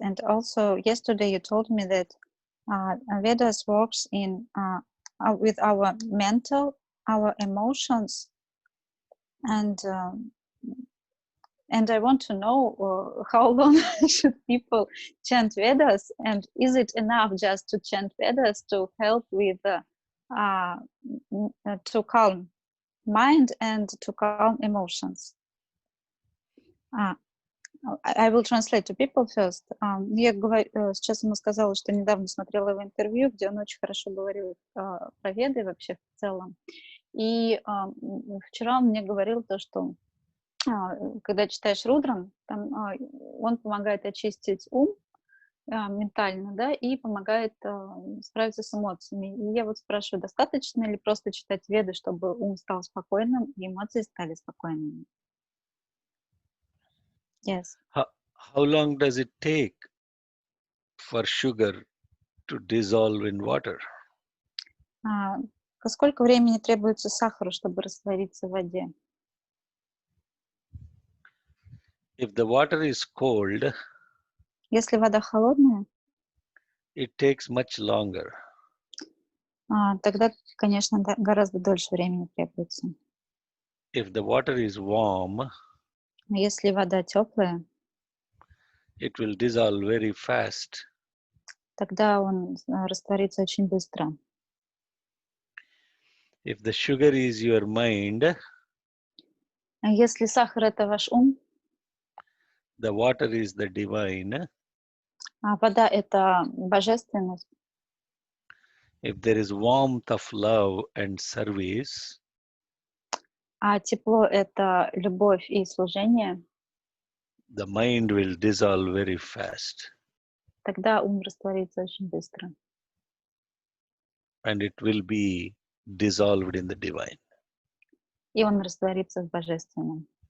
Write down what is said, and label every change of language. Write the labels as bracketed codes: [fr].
[en] And also yesterday you told me that Vedas works in with our mental, our emotions, and I want to know how long should people chant Vedas, and is it enough just to chant Vedas to help with to calm mind and to calm emotions? I will translate to people first. [ru] Я сейчас ему сказала, что недавно смотрела его интервью, где он очень хорошо говорил про Веды вообще в целом. И вчера он мне говорил то, что когда читаешь Рудрам, там, он помогает очистить ум ментально, да, и помогает справиться с эмоциями. И я вот спрашиваю, достаточно ли просто читать Веды, чтобы ум стал спокойным и эмоции стали спокойными? [en] Yes. How long does it take for sugar to dissolve in water? [ru] Сколько времени требуется сахару, чтобы раствориться в воде? [en] If the water is cold, [ru] Если вода холодная, [en] it takes much longer. [ru] Тогда, конечно, гораздо дольше времени требуется. [en] If the water is warm, [ru] Если вода теплая, [en] it will dissolve very fast. [ru] Тогда он растворится очень быстро. [en] If the sugar is your mind, [ru] Если сахар — это ваш ум, [en] the water is the divine. [ru] а вода — это божественность. [en] If there is warmth of love and service, [ru] А тепло — это любовь и служение, [en] the mind will dissolve very fast. [ru] тогда ум растворится очень быстро. [en] And it will be dissolved in the divine. [ru] И он растворится в божественном.